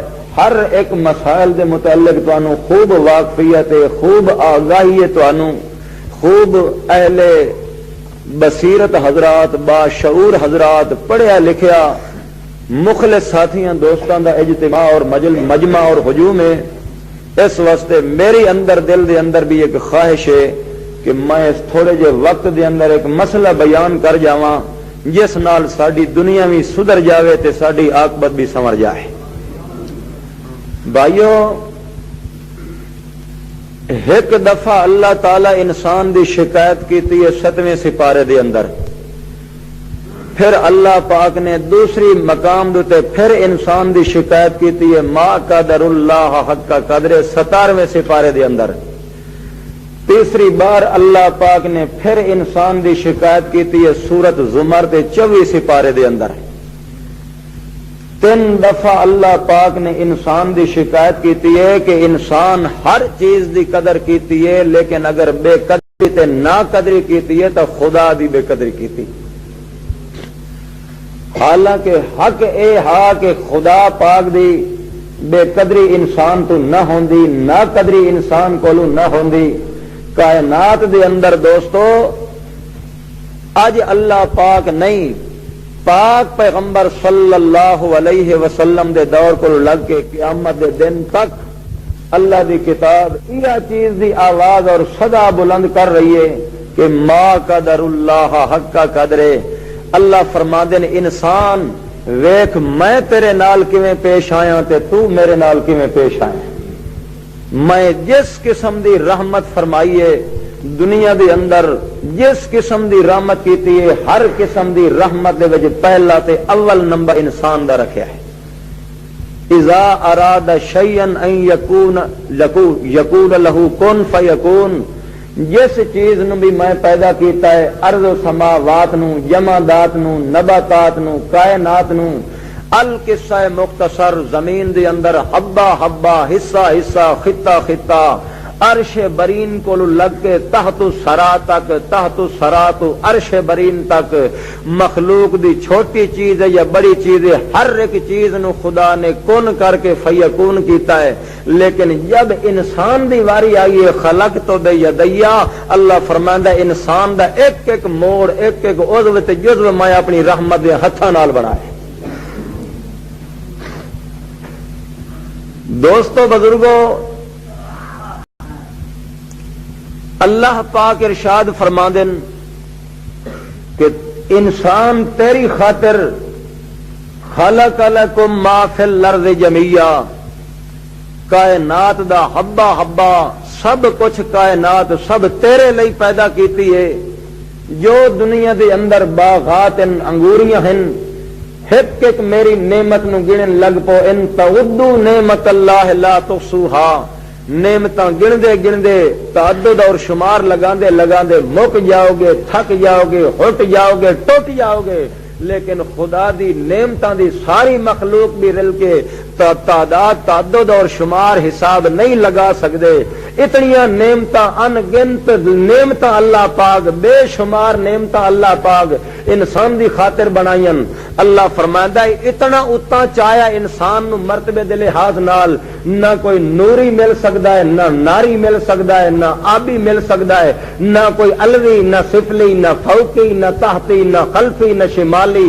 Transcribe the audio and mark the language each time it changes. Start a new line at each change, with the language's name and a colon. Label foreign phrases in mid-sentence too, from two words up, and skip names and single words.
Punjabi: ہر ایک مسائل دے متعلق تانوں خوب واقفیت ہے، خوب آگاہی ہے، تانوں خوب اہل بصیرت حضرات، باشعور حضرات، پڑھیا لکھیا مخلص ساتھیاں دوستاں دا اجتماع اور مجمع اور ہجوم ہے. اس واسطے میری اندر دل دے اندر بھی ایک خواہش ہے کہ میں اس تھوڑے جے وقت دے اندر ایک مسئلہ بیان کر جاواں جس نال ساڈی دنیا بھی سدھر جاوے تے ساڈی عاقبت بھی سنور جائے. بھائیو ایک دفعہ اللہ تعالی انسان دی شکایت کیتی ہے 7ویں سپارے دے اندر. پھر اللہ پاک نے دوسری مقام دوتے پھر انسان دی شکایت کیتی ہے
Arabic: ما قدر اللہ حق کا قدر
Punjabi: 17ویں سپارے دے اندر. تیسری بار اللہ پاک نے پھر انسان دی شکایت کیتی ہے سورت زمر دے 24 سپارے دے اندر. 3 دفعہ اللہ پاک نے انسان دی شکایت کیتی ہے کہ انسان ہر چیز دی قدر کیتی ہے، لیکن اگر بے قدری تے نا قدری کیتی ہے تو خدا دی بے قدری کیتی. حالانکہ حق اے ہا کہ خدا پاک دی بے قدری انسان تو نہ ہوندی، نا قدری انسان کولو نہ ہوندی. کائنات دے اندر دوستو اج اللہ پاک نہیں، پاک پیغمبر
Arabic: صلی اللہ علیہ وسلم
Punjabi: دے دور کو لگ کے قیامت دے دن تک اللہ دی کتاب یہ چیز دی آواز اور صدا بلند کر رہی ہے کہ
Arabic: ما قدر اللہ حق کا قدرے.
Punjabi: اللہ فرما دے انسان ویکھ میں تیرے نال کیویں پیش آیا تے تو میرے نال کیویں پیش آیا. میں جس قسم دی رحمت فرمائی ہے دنیا دے اندر، جس قسم دی رحمت کیتی ہے، ہر قسم دی رحمت دے وچ پہلا تے اول نمبر انسان دا رکھیا ہے.
Arabic: اذا اراد شیئا ان یکون له کن فیکون.
Punjabi: جس چیز نو بھی میں پیدا کیتا ہے، ارض و سماوات نو، جمادات نو، نباتات نو، کائنات نو، القصہ مختصر زمین دے اندر حبہ حبہ، حصہ حصہ، خطہ خطہ، عرش برین کو لگ کے تحت سرا تک، تحت سرا تو عرش برین تک، مخلوق دی چھوٹی چیز ہے یا بڑی چیز ہے، ہر ایک چیز نو خدا نے کن کر کے فیکون کیتا ہے. لیکن جب انسان دی واری آئی ہے خلق تو بے یدیا، اللہ فرماندا انسان دا ایک ایک موڑ، ایک ایک عضو تے جزو میں اپنی رحمت دے ہتھاں نال بنائے. دوستو بزرگو، اللہ پاک ارشاد فرماندن کہ انسان تیری خاطر
Arabic: خلق لکم ما فی الارض جميعا،
Punjabi: کائنات دا حبہ حبہ سب کچھ کائنات سب تیرے لئی پیدا کیتی ہے. جو دنیا دے اندر باغات انگوریاں ہیں ایک ایک میری نعمت نو گنن لگ پو.
Arabic: ان تعدوا نعمت اللہ لا تحصوها.
Punjabi: نعمتاں گندے تعدد اور شمار لگاندے مک جاؤ گے, تھک جاؤ گے, ہٹ جاؤ گے, ٹوٹ جاؤ گے. لیکن خدا دی نعمتاں دی ساری مخلوق بھی رل کے تعداد تعدد اور شمار حساب نہیں لگا سکتے. اتنیاں نعمتاں ان گنت نعمتاں اللہ پاک بے شمار نعمتاں اللہ پاک انسان دی خاطر بنائیں. اللہ فرماندا ہے اتنا اتنا چاہیا انسان نو مرتبے دے لحاظ نال نہ کوئی نوری مل سکتا ہے, نہ ناری مل سکتا ہے, نہ آبی مل سکتا ہے, نہ کوئی الوی, نہ سفلی, نہ فوقی, نہ تحتی, نہ خلفی, نہ شمالی.